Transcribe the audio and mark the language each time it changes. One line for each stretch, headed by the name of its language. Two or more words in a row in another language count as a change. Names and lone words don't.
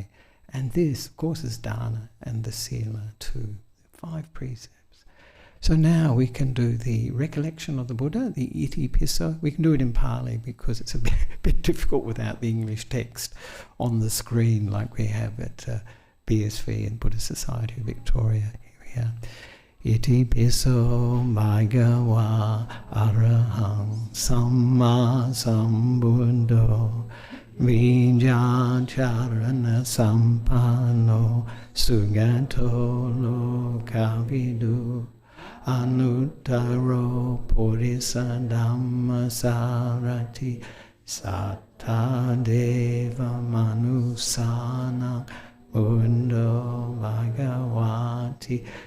English: And this, of course, is dana and the sila too, 5 precepts. So now we can do the recollection of the Buddha, the
Pali: iti pisso.
English: We can do it in Pali because it's a bit difficult without the English text on the screen like we have at BSV and Buddhist Society of Victoria. Here we are.
Pali: Iti pisso bhagava arahang samma sambuddho vijacharana sampano sugato lokavidu anuttaro purisa dhammasarati satta deva manusana buddho bhagavati